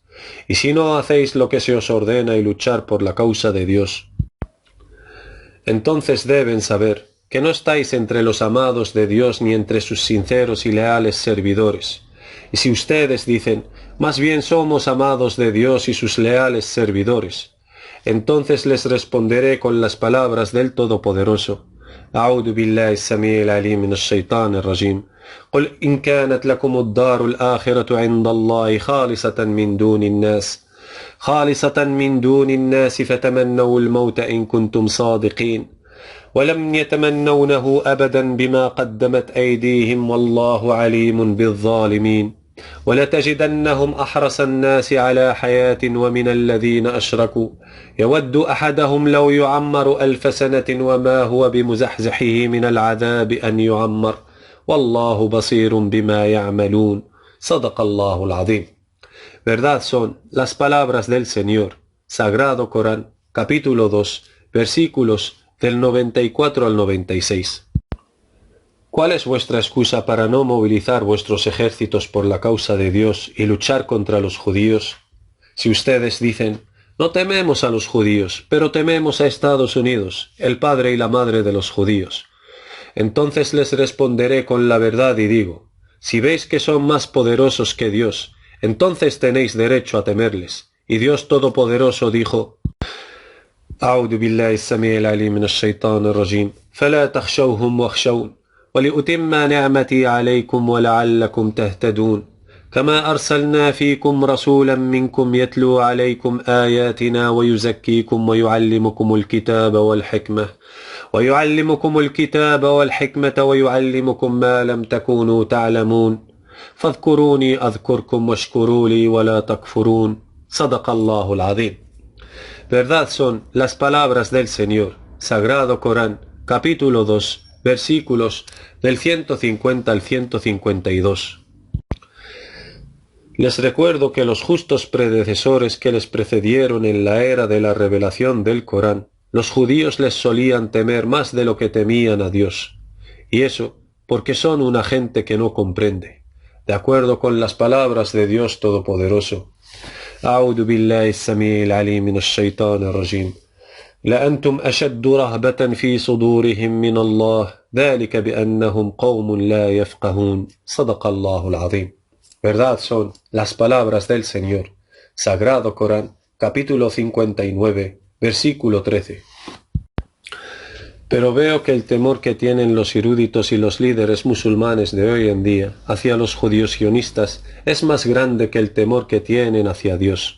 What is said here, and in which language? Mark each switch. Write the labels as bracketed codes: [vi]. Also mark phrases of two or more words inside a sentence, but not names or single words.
[es] Y si no hacéis lo que se os ordena y luchar por la causa de Dios, entonces deben saber que no estáis entre los amados de Dios ni entre sus sinceros y leales servidores. Y si ustedes dicen, más bien somos amados de Dios y sus leales servidores, entonces les responderé con las palabras del Todopoderoso. [ar] أعوذ بالله السميع العليم من الشيطان الرجيم قل إن كانت لكم الدار الآخرة عند الله خالصة من دون الناس فتمنوا الموت إن كنتم صادقين ولم يتمنونه أبدا بما قدمت أيديهم والله عليم بالظالمين ولتجدنهم أحرص الناس على حياة ومن الذين أشركوا يود أحدهم لو يعمر 1000 سنة وما هو بمزحزحه من العذاب أن يعمر والله بصير بما يعملون صدق الله العظيم. [es] Verdad son las palabras del Señor. Sagrado Corán, capítulo 2, versículos del 94 al 96. ¿Cuál es vuestra excusa para no movilizar vuestros ejércitos por la causa de Dios y luchar contra los judíos? Si ustedes dicen, no tememos a los judíos, pero tememos a Estados Unidos, el padre y la madre de los judíos, entonces les responderé con la verdad y digo, si veis que son más poderosos que Dios, entonces tenéis derecho a temerles. Y Dios Todopoderoso dijo, [ar] أعوذ بالله السميع العليم من الشيطان الرجيم فلا تخشوهم واخشون ولأتم نعمتي عليكم ولعلكم تهتدون كما أرسلنا فيكم رسولا منكم يتلو عليكم آياتنا ويزكيكم ويعلمكم الكتاب والحكمة ويعلمكم ما لم تكونوا تعلمون فاذكروني أذكركم واشكروا لي ولا تكفرون صدق الله العظيم. [es] Verdad son las palabras del Señor, Sagrado Corán, capítulo 2, versículos del 150 al 152. Les recuerdo que los justos predecesores que les precedieron en la era de la revelación del Corán, los judíos les solían temer más de lo que temían a Dios, y eso porque son una gente que no comprende, de acuerdo con las palabras de Dios Todopoderoso. [ar] أعوذ بالله السميع العليم من الشيطان الرجيم لأنتم أشد رهبة في صدورهم من الله ذلك بأنهم قوم لا يفقهون صدق الله العظيم. [es] Verdad son las palabras del Señor, Sagrado Corán, capítulo 59, versículo 13. Pero veo que el temor que tienen los eruditos y los líderes musulmanes de hoy en día hacia los judíos sionistas es más grande que el temor que tienen hacia Dios.